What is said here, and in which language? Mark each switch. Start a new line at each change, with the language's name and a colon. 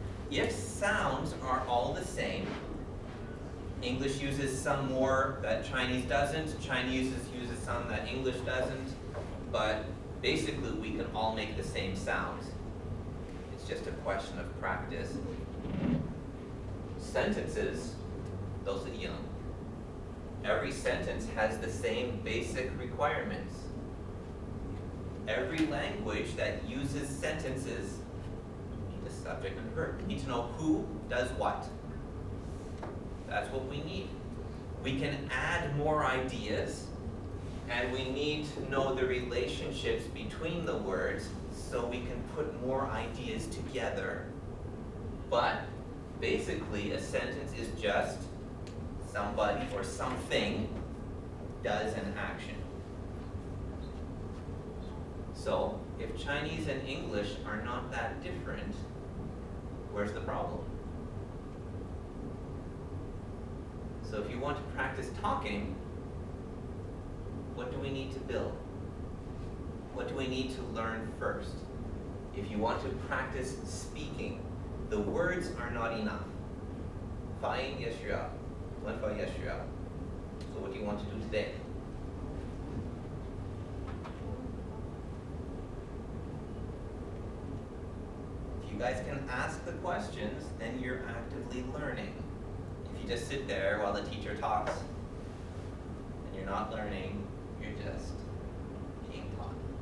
English: If sounds are all the same, English uses some more that Chinese doesn't, Chinese uses some that English doesn't, but basically we can all make the same sounds. It's just a question of practice.
Chinese: sentences 都是一样。
English: Every sentence has the same basic requirements. Every language that uses sentences need a subject and verb. We need to know who does what. That's what we need. We can add more ideas, and we need to know the relationships between the words so we can put more ideas together. But basically, a sentence is just somebody or something does an action. So, if Chinese and English are not that different, where's the problem? So if you want to practice talking, what do we need to build? What do we need to learn first? If you want to practice speaking, the words are not enough.
Chinese: 发音也需要，文法也需要。
English: So what do you want to do today? If you guys can ask the questions, then you're actively learning. If you just sit there while the teacher talks and you're not learning, you're just being taught.